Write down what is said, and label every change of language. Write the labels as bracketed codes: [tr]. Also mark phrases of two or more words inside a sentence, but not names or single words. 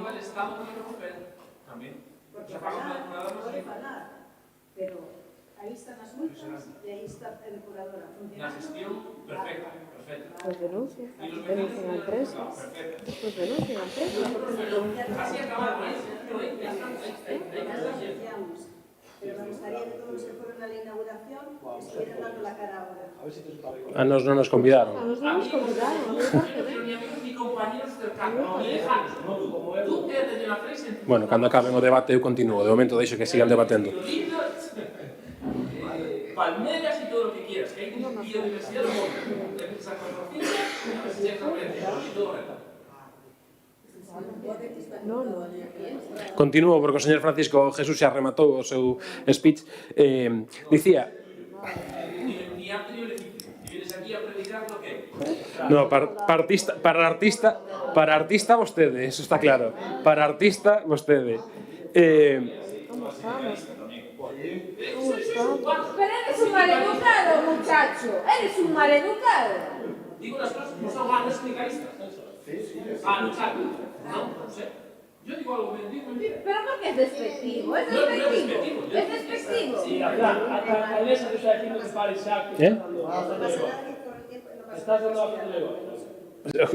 [gl] Pero aí están as multas e aí está a depuradora funcionando. Na gestión, perfecta. [es] Pues denuncian a empresas. Pues denuncian a empresas. Así acabamos. Pero me gustaría que todos que fueron a la inauguración estuvieran dando la cara ahora. [gl] A nos non nos convidaron. A nos non nos convidaron. Bueno, cando acaben o debate eu continuo. De momento deixo que sigan debatendo. [es] Palmeras y todo lo que quieras, que hay biodiversidad del mundo. Empiezas a conocer y todo reto. [gl] Continuo porque o señor Francisco Jesús xa rematou o seu speech. Dicía... No, para artista vostede, [es] eso está claro. [gl] Para artista vostede. [es] Pero eres un maleducado, muchacho. Eres un maleducado. Digo las cosas como son, no explicar esto. Muchacho. No sé. Yo digo algo, digo mentira. Pero ¿por qué es despectivo? Es despectivo. Es despectivo. Sí, hasta la alcaldesa te está diciendo que pare saco. Estás dando a hacer luego.